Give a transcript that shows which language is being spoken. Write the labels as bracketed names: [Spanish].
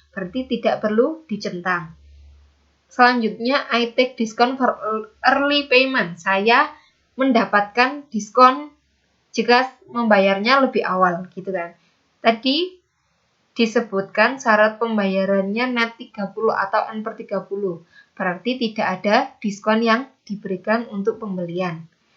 [Indonesian] Berarti tidak perlu dicentang. Selanjutnya, [English] I take discount for early payment. [Indonesian] Saya mendapatkan diskon jika membayarnya lebih awal, gitu kan. Tadi disebutkan syarat pembayarannya net 30 atau N/30. Berarti tidak ada diskon yang diberikan untuk pembelian.